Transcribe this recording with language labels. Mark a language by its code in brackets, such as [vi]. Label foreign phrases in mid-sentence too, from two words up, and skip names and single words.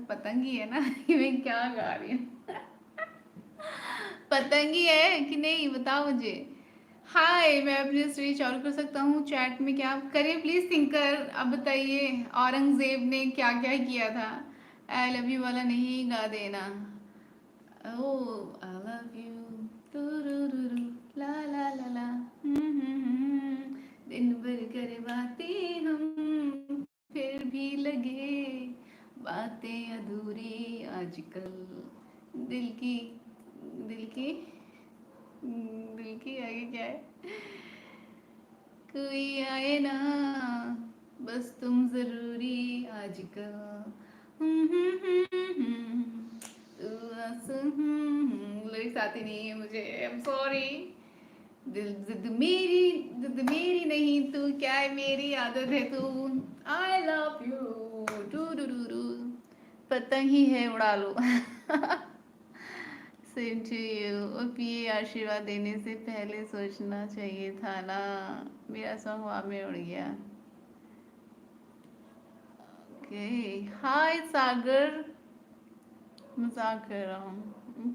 [hi] पतंग ही है ना ये मैं क्या गा रही हूँ पतंग ही है कि नहीं बताओ मुझे। हाय, मैं अपनी स्टोरी चालू कर सकता हूँ चैट में, क्या करिए प्लीज थिंकर। अब बताइए औरंगजेब ने क्या क्या किया था। [en] I love you [hi] वाला नहीं गा देना। [en] O I love you तुरुरुरु, ला ला ला ला, [hi] दिन भर करे बातें हम, फिर भी लगे बातें अधूरी आजकल। दिल की दिल की दिल की आगे क्या है। कोई आए ना बस तुम जरूरी आजकल। लिरिक्स आती नहीं है मुझे, [en] I am sorry. [hi] दिल जिद मेरी नहीं तू क्या है मेरी आदत है तू। [en] I love you too डू डू डू, [hi] पतंग ही है उड़ा लो [en] same to you. [hi] अब ये आशीर्वाद देने से पहले सोचना चाहिए था ना। मेरा सॉन्ग हवा में उड़ गया। [en] okay, hi [hi] सागर, मजाक कर रहा हूँ।